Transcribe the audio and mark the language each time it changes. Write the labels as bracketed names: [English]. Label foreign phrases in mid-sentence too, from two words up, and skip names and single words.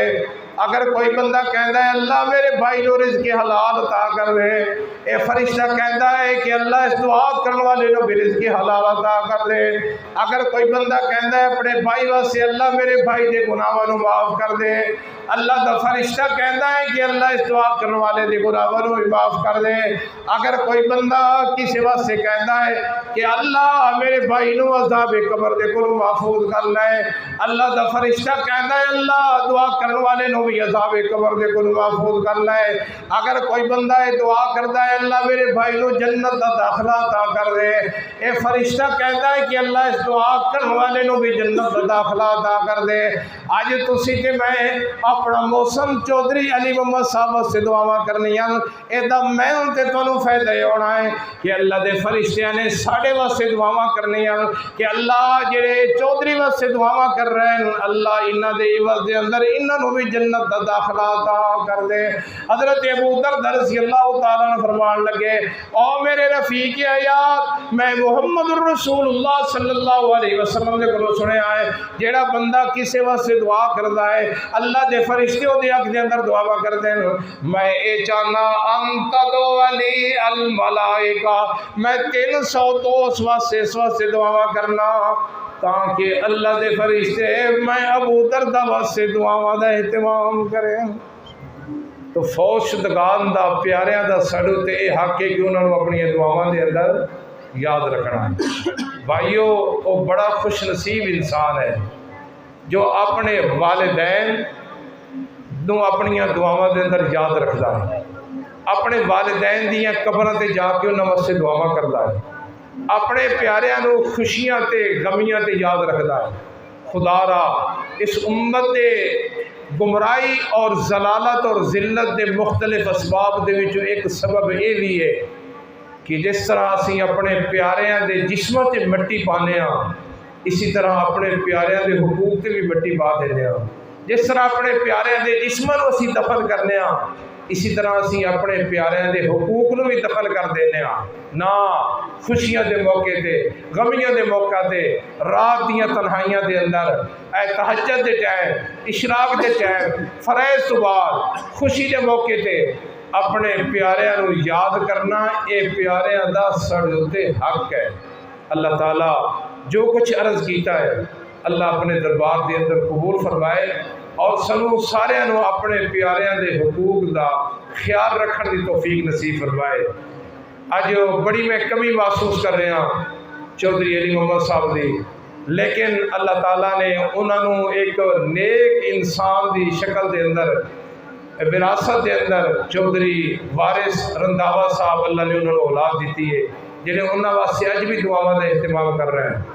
[Punjabi] اگر کوئی بندہ کہندا ہے اللہ میرے بھائی نو رزق حلال عطا کر دے، اے فرشتہ کہندا ہے کہ اللہ اس دعا کرنے والے نو بھی رزق حلال عطا کر دے۔ اگر کوئی بندہ کہندا ہے اپنے بھائی واسطے اللہ میرے بھائی دے گناہاں نو معاف کر دے، اللہ دا فرشتہ کہندا ہے کہ اللہ اس دعا کرنے والے دے گناہاں نو بھی معاف کر دے۔ اگر کوئی بندہ کسی واسطے کہندا ہے کہ اللہ میرے بھائی نو عذاب قبر دے کولوں محفوظ کر لے، اللہ دا فرشتہ کہندا ہے اللہ دعا کرنے والے نو بھی عذاب قبر دے کولوں محفوظ کر لے۔ اگر کوئی بندہ یہ دعا کردا ہے اللہ میرے بھائی نو جنت دا داخلہ عطا کر دے، اے فرشتہ کہندا ہے کہ اللہ اس دعا کرنے والے نو بھی جنت دا داخلہ عطا کر دے۔ اج تسی تے میں اپنا موسم چودھری علی محمد صاحب سے دعاواں کرنیاں، اے دا میں تے تانوں فائدہ ہونا ہے کہ اللہ دے فرشتیاں نے ساڈے واسطے دعاواں کرنیاں کہ اللہ جڑے چودھری واسطے دعاواں کر رہے ہیں اللہ انہاں دے عوض دے اندر انہاں نو بھی جنت دا داخلہ عطا کر دے۔ حضرت ابو دردہ [Arabic] رضی اللہ تعالیٰ عنہ [Punjabi] فرمان لگے او میرے رفیق حیات میں محمد الرسول اللہ [Arabic] صلی اللہ علیہ وسلم [Punjabi] نے کولوں سنیا ہے جیڑا بندہ کسی واسطے دعا کردا ہے اللہ دے فرشتے او دے حق دے اندر دعا کردے ہیں، میں اے چاہنا انت دو علی الملائکہ میں 300 دوست واسطے اس واسطے دعا کرنا تاکہ اللہ دے فرشتے میں ابو دردہ واسطے دعاواں دا اہتمام کریں۔ تو فوج شدگان دا پیاریاں دا ساڈے تے اے حق ہے کہ انہاں نوں اپنی دعاواں دے اندر یاد رکھنا ہے۔ بھائیو وہ بڑا خوش نصیب انسان ہے جو اپنے والدین نوں اپنی دعاواں دے اندر یاد رکھدا ہے، اپنے والدین دیاں قبراں تے جا کے انہاں واسطے دعاواں کردا ہے، اپنے پیاریاں نوں خوشیاں تے غمیاں تے یاد رکھدا ہے۔ خدا را اس امت دے گمراہی اور ضلالت اور ذلت دے مختلف اسباب دے وچوں ایک سبب یہ بھی ہے کہ جس طرح اسی اپنے پیاریاں دے جسموں تے مٹی پانے ہاں اسی طرح اپنے پیاریاں دے حقوق تے بھی مٹی پا دینے ہاں۔ جس طرح اپنے پیاریاں دے جسموں اسی دفن کرنے ہاں اسی طرح اسی اپنے پیاریاں دے حقوق نو بھی دفن کر دینے ہاں۔ نہ خوشیاں دے موقع تے غمیاں دے موقع تے رات دیاں تنہائیاں دے اندر اے تہجد دے ٹائم اشراق دے ٹائم فریض تو بعد خوشی دے موقع تے اپنے پیاریاں نو یاد کرنا اے پیاریاں دا ساڈے حق ہے۔ اللہ تعالیٰ جو کچھ عرض کیتا ہے اللہ اپنے دربار دے اندر قبول فرمائے اور سنو سارے نو اپنے پیاریاں دے حقوق دا خیال رکھن دی توفیق نصیب فرمائے۔ اج بڑی میں کمی محسوس کر رہا ہوں چودھری علی محمد صاحب دی، لیکن اللہ تعالیٰ نے انہوں نے ایک نیک انسان دی شکل دے اندر وراثت دے اندر چودھری وارث رنداوا صاحب اللہ نے انہوں نے اولاد دیتی ہے جنہیں انہوں واسطے اج بھی دعاواں کا اہتمام کر رہے ہیں۔